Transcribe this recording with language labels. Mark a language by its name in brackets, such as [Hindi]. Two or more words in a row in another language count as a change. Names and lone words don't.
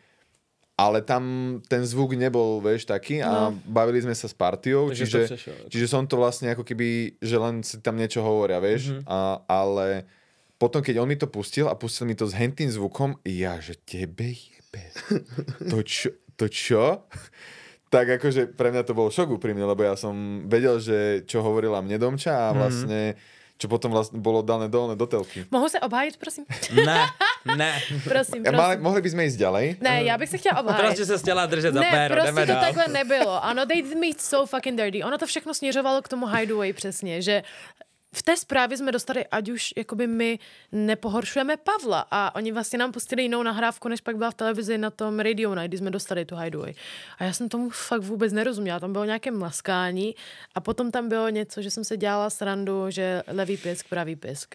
[Slovak] Ale tam ten zvuk nebol, vieš, taký a bavili sme sa s partiou, čiže som to vlastne ako keby, že len si tam niečo hovoria, vieš, ale potom, keď on mi to pustil a pustil mi to s hentým zvukom, ja, že tebe jebe. To čo? Tak akože pre mňa to bol šok úprimne, lebo ja som vedel, že čo hovorila mne Domča a vlastne čo potom vlastne bolo dané dolné do telky. [Czech] Mohu se obhájit, prosím? Ne. Prosím. [Slovak] Mohli by sme ísť ďalej? [Czech] Ne, já bych se chtěla obhájit. Prostě se chtěla držet za péro, prostě jdeme to dál. takhle nebylo. Ano, [English] they did me so fucking dirty. [Czech] Ono to všechno směřovalo k tomu hideaway přesně, že v té zprávě jsme dostali, ať už jakoby my nepohoršujeme Pavla a oni vlastně nám pustili jinou nahrávku, než pak byla v televizi na tom Radio Night, kdy jsme dostali tu hideaway. A já jsem tomu fakt vůbec nerozuměla. Tam bylo nějaké mlaskání a potom tam bylo něco, že jsem se dělala srandu, že levý pisk, pravý pisk.